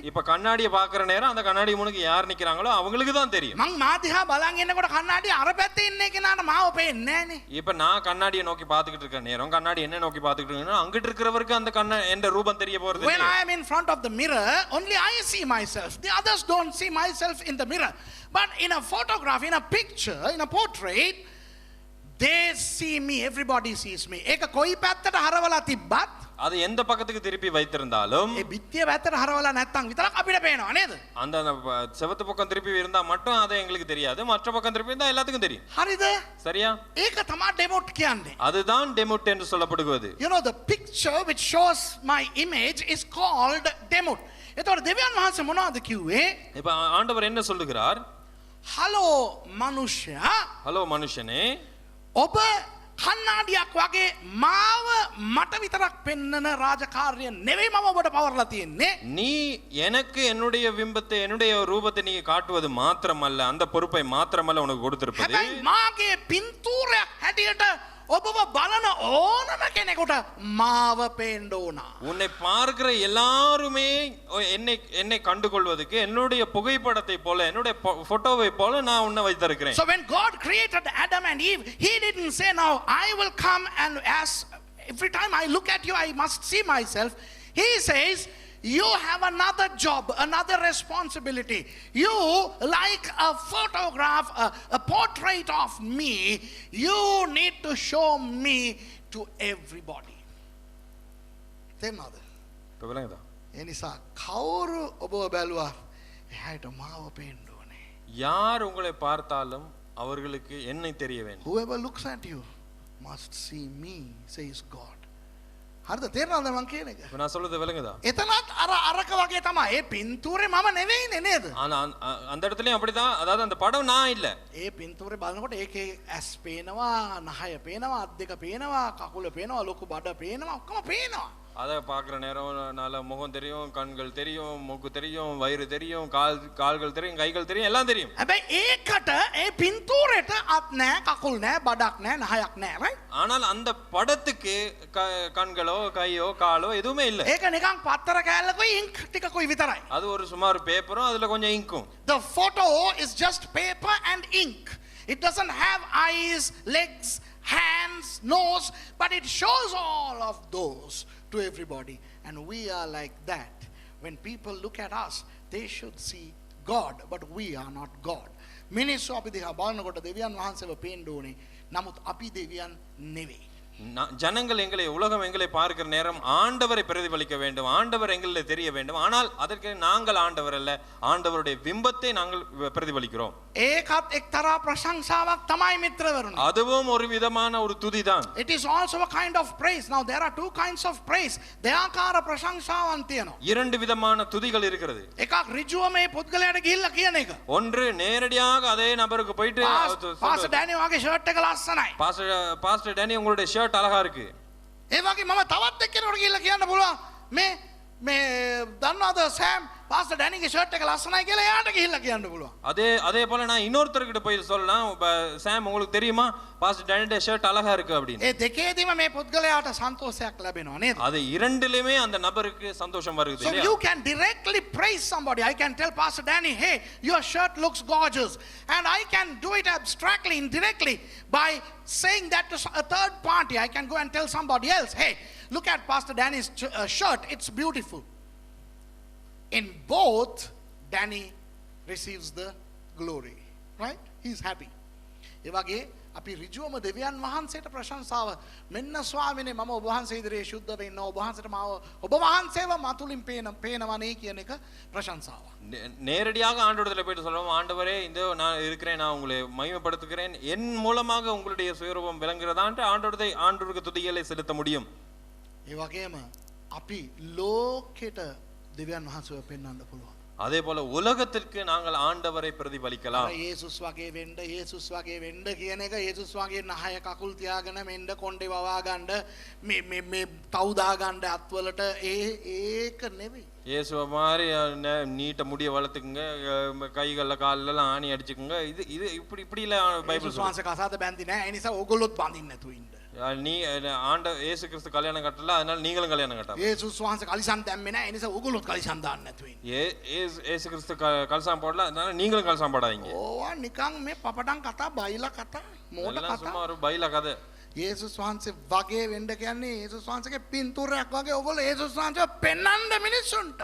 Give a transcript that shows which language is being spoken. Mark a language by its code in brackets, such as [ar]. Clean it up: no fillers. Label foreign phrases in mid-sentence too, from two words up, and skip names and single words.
[ta] இப்ப கண்ணாடியை பாக்குற நேரம் அந்த கண்ணாடி முனுக்கு யார் நிக்கிறாங்களோ அவங்களுக்கு தான் தெரியும். [si] මං මාදිහා බලන් ඉන්නකොට කන්නාඩිය අර පැත්තේ ඉන්න කෙනාට මාව පේන්නේ නැහනේ. [ta] இப்ப நான் கண்ணாடியை நோக்கி பாத்துக்கிட்டு இருக்க நேரம் கண்ணாடி என்ன நோக்கி பாத்துக்கிட்டு இருக்கேன்னா அங்கிட்டு இருக்கிறவருக்கு அந்த என்ற ரூபம் தெரிய போறது When இல்லையா? [en] I am in front of the mirror, only I see myself. The others don't see myself in the mirror. But in a photograph, in a picture, in a portrait, they see me. Everybody sees me. [si] ඒක කොයි පැත්තට හරවලා තිබ්බත් [ta] அது எந்த பக்கத்துக்கு திருப்பி வைத்திருந்தாலும் [si] ඒ බිත්තිය පැත්තට හරවලා නැත්තම් විතරක් අපිට පේනවා නේද? [ta] அந்த செவத்து பக்கம் திருப்பி இருந்தா மட்டும் அது எங்களுக்கு தெரியாது, மற்ற பக்கம் திருப்பி இருந்தா எல்லாத்துக்கும் தெரியும். [si] හරිද? [ta] சரியா? [si] ඒක තමයි ඩෙමොට් කියන්නේ. [ta] அதுதான் டெமோட் என்று சொல்லப்படுவது. [en] You know, the picture which shows my image is called demot. [si] එතකොට දෙවියන් වහන්සේ මොනවද කිව්වේ? [ta] இப்ப ஆண்டவர் என்ன சொல்லுகிறார்? [si] හලෝ මනුෂ්‍යයා, [ta] ஹலோ மனுஷனே, [si] ඔබ කන්නාඩියක් වගේ මාව මට විතරක් පෙන්නන රාජකාරිය නෙවෙයි මම ඔබට පවර්ලා තියෙන්නේ. [ta] நீ எனக்கு என்னுடைய பிம்பத்தை என்னுடைய ரூபத்தை நீ காட்டுவது மாத்திரமல்ல, அந்த பொறுப்பை மாத்திரமல்ல உனக்கு கொடுத்திருப்பது. [si] හැබැයි මාගේ පින්තූරයක් හැටියට ඔබව බලන ඕනම කෙනෙකුට මාව පේන්න ඕන. [ta] உன்னை பார்க்கிற எல்லாருமே என்னை கண்டுகொள்வதற்கு என்னுடைய புகைப்படத்தை போல என்னுடைய போட்டோவை போல நான் உன்னை வைத்திருக்கிறேன். [en] So when God created Adam and Eve, he didn't say, now I will come and as every time I look at you I must see myself. He says, you have another job, another responsibility. You, like a photograph, a portrait of me, you need to show me to everybody. [si] තේරුණාද? [ta] விளங்குதா? [si] ඒ නිසා කවුරු ඔබව බැලුවා එයාට මාව පේන්න ඕනේ. [ta] யார் உங்களை பார்த்தாலும் அவர்களுக்கு என்னை தெரிய வேண்டும். [en] Whoever looks at you must see me, says God. [si] හරිද? තේරෙනවද මං කියන එක? [ta] இப்ப நான் சொல்றது விளங்குதா? [si] එතනත් අරක වගේ තමයි. ඒ පින්තූරේ මම නෙවෙයිනේ නේද? [ta] ஆனா அந்த இடத்துலயும் அப்படிதான். அதாவது அந்த படம் நான் இல்ல. [si] ඒ පින්තූරේ බලනකොට ඒකේ ඇස් පේනවා, නහය පේනවා, අත් දෙක පේනවා, කකුල පේනවා, ලොකු බඩ පේනවා, ඔක්කොම පේනවා. [ta] அதை பார்க்குற நேரம் நல்ல முகம் தெரியும், கண்கள் தெரியும், மூக்கு தெரியும், வயிறு தெரியும், கால்கள் தெரியும், கைகள் தெரியும், எல்லாம் தெரியும். [si] හැබැයි ඒකට ඒ පින්තූරේට අත් නැහැ, කකුල් නැහැ, බඩක් නැහැ, නහයක් නැහැ, right? [ta] ஆனால் அந்த படத்துக்கு கண்களோ கையோ காலோ எதுவுமே இல்ல. [si] ඒක නිකන් පත්තර කෑල්ලකුයි ඉන්ක් ටිකකුයි විතරයි. [ta] அது ஒரு சுமார் பேப்பரும் அதுல கொஞ்சம் இங்கும். [en] The photo is just paper and ink. It doesn't have eyes, legs, hands, nose, but it shows all of those to everybody. And we are like that. When people look at us, they should see God, but we are not God. [si] මිනිස්සු අපි දිහා බලනකොට දෙවියන් වහන්සේව පේන්න ඕනේ. නමුත් අපි දෙවියන් නෙවෙයි. [ta] ஜனங்கள் உலகம் எங்களை பார்க்கிற நேரம் ஆண்டவரை பிரதிபலிக்க வேண்டும், ஆண்டவர் எங்களை தெரிய வேண்டும். ஆனால் அதற்கு நாங்கள் ஆண்டவர் அல்ல, ஆண்டவருடைய பிம்பத்தை நாங்கள் பிரதிபலிக்கிறோம். [si] ඒකත් එක්තරා ප්‍රශංසාවක් තමයි මිත්‍රවරුනි. [ta] அதுவும் ஒரு விதமான ஒரு துதிதான். [en] It is also a kind of praise. Now there are two kinds of praise. [si] දෙආකාර ප්‍රශංසාවන් තියෙනවා. [ta] இரண்டு விதமான துதிகள் இருக்கிறது. [si] එකක් ඍජුව මේ පුද්ගලයාට ගිහිල්ලා කියන එක. [ta] ஒன்று நேரடியாக அதே நபருக்கு போயிட்டு [si] පාස්ටර් ඩැනි වගේ ෂර්ට් එක ලස්සනයි. [ta] பாஸ்டர் டேனி உங்களுடைய ஷர்ட் அழகா இருக்கு. [si] ඒ වගේ මම තවත් එක්කෙනෙකුට ගිහිල්ලා කියන්න පුළුවන් මේ දන්නවද සෑම් පාස්ටර් ඩැනිගේ ෂර්ට් එක ලස්සනයි කියලා එයාට ගිහිල්ලා කියන්න පුළුවන්. [ta] அதே போல நான் இன்னொருத்தர்கிட்ட போய் சொல்லலாம், சாம் உங்களுக்கு தெரியுமா பாஸ்டர் டேனியோட ஷர்ட் அழகா இருக்கு அப்படின்னு. [si] ඒ දෙකේදීම මේ පුද්ගලයාට සන්තෝෂයක් ලැබෙනවා නේද? [ta] அது இரண்டிலுமே அந்த நபருக்கு சந்தோஷம் வருது. [en] So you can directly praise somebody. I can tell Pastor Danny, hey, your shirt looks gorgeous. And I can do it abstractly, indirectly, by saying that to a third party. I can go and tell somebody else, hey, look at Pastor Danny's shirt, it's beautiful. In both, Danny receives the glory, right? He's happy. [si] ඒ වගේ අපි ඍජුවම දෙවියන් වහන්සේට ප්‍රශංසාව, මෙන්න ස්වාමිනේ මම ඔබ වහන්සේ ඉදිරියේ සුද්ධ වෙන්න, ඔබ වහන්සේට මාව ඔබ වහන්සේව මතුලින් පේනවනේ කියන එක ප්‍රශංසාව. [ta] நேரடியாக ஆண்டவரிடத்துல போயிட்டு சொல்லுவோம், ஆண்டவரே இந்த நான் இருக்கிறேன், நான் உங்களை மகிமைப்படுத்துகிறேன், என் மூலமாக உங்களுடைய சுயரூபம் விளங்குகிறதான்ட்டு ஆண்டவருக்கு துதிகளை செலுத்த முடியும். [si] ඒ වගේම අපි ලෝකෙට දෙවියන් වහන්සේව පෙන්වන්න පුළුවන්. [ta] அதே போல உலகத்திற்கு நாங்கள் ஆண்டவரை பிரதிபலிக்கலாம். [si] යේසුස් වගේ වෙන්න, යේසුස් වගේ වෙන්න කියන එක, යේසුස් වගේ නහය කකුල් තියාගෙන මෙන්න කොණ්ඩේ වවා ගන්න, මේ තව් දා ගන්න අත්වලට ඒක නෙවෙයි. [ta] இயேசுவ மாதிரி நீட்ட முடிய வளர்த்துக்குங்க, கைகள்ல கால்ல எல்லாம் ஆணி அடிச்சுக்குங்க, இது இப்படி இல்ல பைபிள் [si] යේසුස් වහන්සේ කසාද බැඳි නැහැ. ඒ නිසා ඕගොල්ලොත් බඳින්න නැතුව ඉන්න. [ta] நீ ஆண்ட இயேசு கிறிஸ்து கல்யாணம் கட்டல, அதனால நீங்களும் கல்யாணம் கட்டாம. [si] යේසුස් වහන්සේ කලිසම් දැම්මේ නැහැ. ඒ නිසා උගලොත් කලිසම් දාන්න නැතුව ඉන්න. [ta] இயேசு கிறிஸ்து கல்சாம் போடல, அதனால நீங்களும் கல்சாம் போடாதீங்க. [si] ඕවා නිකන් මේ පපටන් කතා බයිලා කතා මෝඩ [ta] இதெல்லாம் [si] කතා. [ta] சும்மா ஒரு பைலா கதை. [si] යේසුස් වහන්සේ වගේ වෙන්න කියන්නේ යේසුස් වහන්සේගේ පින්තූරයක් වගේ ඔයගොල්ලෝ යේසුස් වහන්සේව පෙන්වන්න මිනිස්සුන්ට.